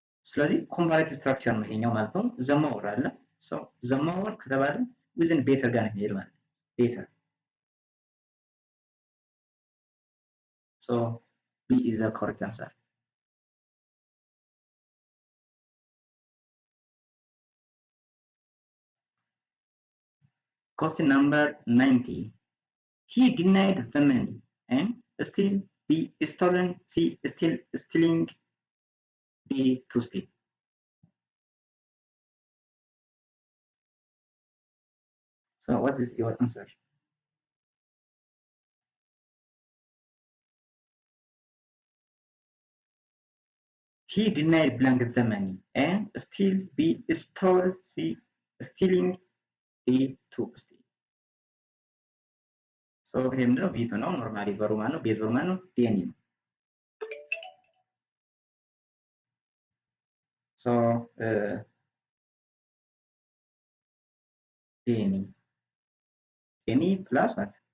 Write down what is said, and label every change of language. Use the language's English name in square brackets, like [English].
[Amharic] ስለዚህ ኮምፓራቲቭ ስትራክቸር ነው ይሄኛው ማለት ነው። ዘማወር አለ so ዘማወር ከተባለ within better ጋር ነው ማለት ነው። better. [English] So B is the correct answer. Question number 90. He denied the money and still B stolen, C still stealing, D to steal. So what is your answer? He denied blank the money and still B stole, C stealing, D to steal. [Amharic] So ይሄ ምንድነው? ቢቱ ነው። ኖርማሊ ቨርቡ ማለት ነው። ቤዝ ቨርቡ ማለት ነው። ዲኤኒ ነው። So ዲኤኒ ፕላስ what?